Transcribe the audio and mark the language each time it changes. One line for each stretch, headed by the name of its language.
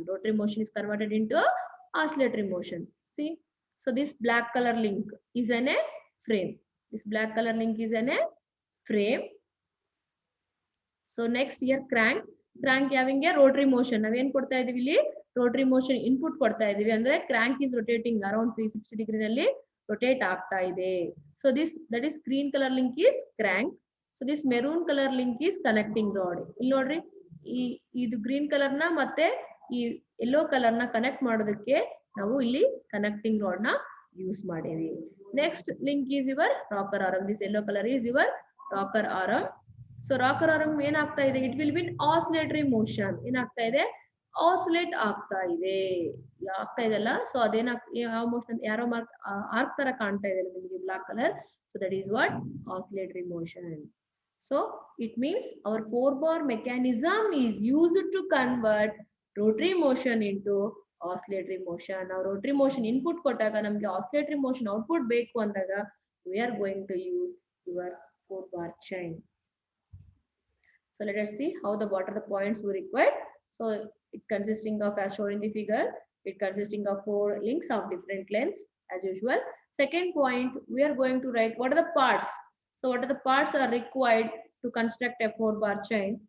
English: Rotary motion is converted into oscillatory motion. See, so this black color link is a frame. This black color link is a frame. So next here crank. Crank having a rotary motion.
Kannada: ನಾವೇನ್ ಕೊಡ್ತಾ ಇದೀವಿ ಇಲ್ಲಿ? Rotary motion input ಕೊಡ್ತಾ ಇದೀವಿ. ಅಂದ್ರೆ
English: crank is rotating around
Kannada: 360 degree ನಲ್ಲಿ rotate ಆಗ್ತಾ ಇದೆ.
English: So this that is green colour link is crank. So this maroon colour link is connecting rod.
Kannada: ಇಲ್ಲಿ ನೋಡ್ರಿ, ಇದು ಗ್ರೀನ್ ಕಲರ್ ನ ಮತ್ತೆ ಈ ಯೆಲ್ಲೋ ಕಲರ್ ನ ಕನೆಕ್ಟ್ ಮಾಡೋದಕ್ಕೆ ನಾವು ಇಲ್ಲಿ ಕನೆಕ್ಟಿಂಗ್ ರಾಡ್ ನ ಯೂಸ್ ಮಾಡೇವಿ.
English: Next link is your rocker arm. This yellow colour is your rocker arm.
Kannada: So rocker arm ಏನಾಗ್ತಾ ಇದೆ?
English: It will be in oscillatory motion.
Kannada: ಏನಾಗ್ತಾ ಇದೆ? ಆಸಿಲೇಟ್ ಆಗ್ತಾ ಇದೆ, ಆಗ್ತಾ ಇದೆಲ್ಲ. ಸೊ ಯಾವ ಮೋಷನ್, ಯಾರೋ ಮಾರ್ಕ್ ಆರ್ಕ್ ತರ ಕಾಣ್ತಾ ಇದೆ ನಿಮಗೆ black colour.
English: So that is what?
Kannada: Oscillatory motion.
English: So it means our 4 bar mechanism is used to convert rotary motion into oscillatory motion.
Kannada: ನಾವು ರೋಟರಿ ಮೋಷನ್ ಇನ್ಪುಟ್ ಕೊಟ್ಟಾಗ ನಮಗೆ ಆಸಿಲೇಟರಿ ಮೋಷನ್ ಔಟ್ಪುಟ್ ಬೇಕು ಅಂದಾಗ
English: We are going to use your 4 bar chain. So let us see how what are the points we required. So it consisting of, as shown in the figure, it consisting of 4 links of different lengths as usual. Second point, we are going to write what are the parts. So what are the parts are required to construct a 4 bar chain?